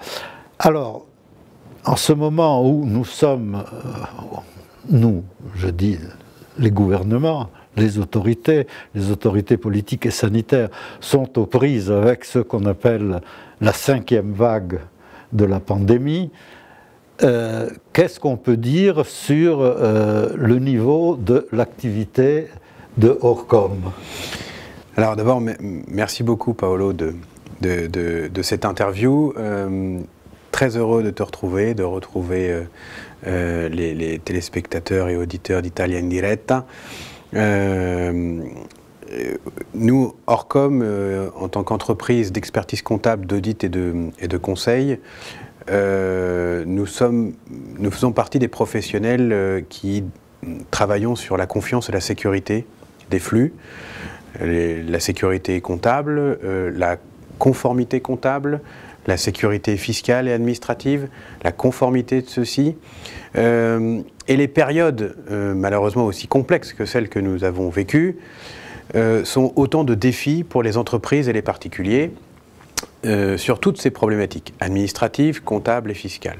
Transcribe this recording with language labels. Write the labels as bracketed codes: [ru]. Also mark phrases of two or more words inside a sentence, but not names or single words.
[fr] Alors, en ce moment où nous sommes, nous, je dis les gouvernements, les autorités politiques et sanitaires sont aux prises avec ce qu'on appelle la 5e vague de la pandémie, qu'est-ce qu'on peut dire sur le niveau de l'activité de Orcom? Alors d'abord, merci beaucoup Paolo de cette interview. Très heureux de te retrouver, de retrouver les téléspectateurs et auditeurs d'Italia in Diretta. Nous, Orcom, en tant qu'entreprise d'expertise comptable, d'audit et de conseil, nous faisons partie des professionnels qui travaillons sur la confiance et la sécurité des flux, la sécurité comptable, la conformité comptable, la sécurité fiscale et administrative, la conformité de ceci, et les périodes, malheureusement aussi complexes que celles que nous avons vécues, sont autant de défis pour les entreprises et les particuliers sur toutes ces problématiques administratives, comptables et fiscales.